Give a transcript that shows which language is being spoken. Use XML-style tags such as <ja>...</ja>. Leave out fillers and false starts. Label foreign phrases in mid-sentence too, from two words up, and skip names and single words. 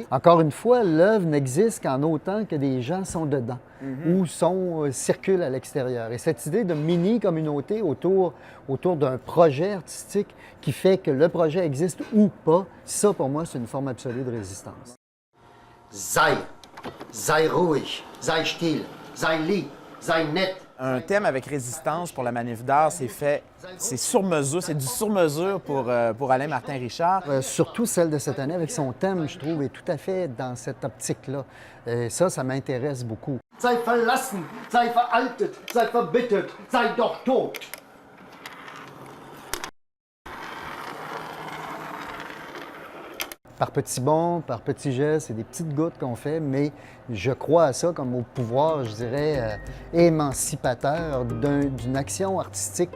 <fr>Encore une fois, l'œuvre n'existe qu'en autant que des gens sont dedans ou circulent à l'extérieur. Et cette idée de mini-communauté autour d'un projet artistique qui fait que le projet existe ou pas, ça, pour moi, c'est une forme absolue de résistance.</fr> <de>Sei ruhig, sei still, sei lieb, sei nett.</de> <fr>Un thème avec résistance pour la manif d'art, c'est sur mesure, c'est du sur-mesure pour Alain Martin Richard. Surtout celle de cette année avec son thème, je trouve, est tout à fait dans cette optique-là. Et ça m'intéresse beaucoup.</fr> <de>Sei verlassen, sei veraltet, sei verbittert, sei doch tot.</de> <fr>Par petits bonds, par petits gestes, c'est des petites gouttes qu'on fait, mais je crois à ça comme au pouvoir, je dirais, émancipateur d'une action artistique qui t'appartient.</fr>